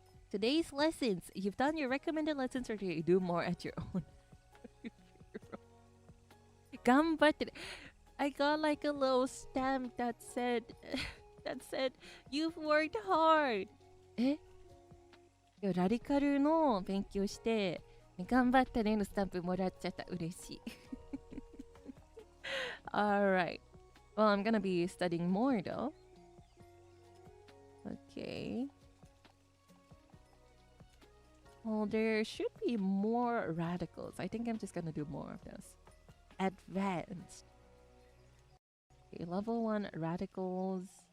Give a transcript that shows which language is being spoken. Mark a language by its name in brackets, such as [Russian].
[English] Today's lessons. You've done your recommended lessons, or do you do more at your own? Ganbatte. I got like a little stamp that said you've worked hard. [Japanese] ラディカルの勉強して頑張ったねのスタンプもらっちゃった。嬉しい。 [English] Alright. Well, I'm gonna be studying more though. Okay. Well, there should be more radicals. I think I'm just gonna do more of those. Advanced. Okay, level 1 radicals.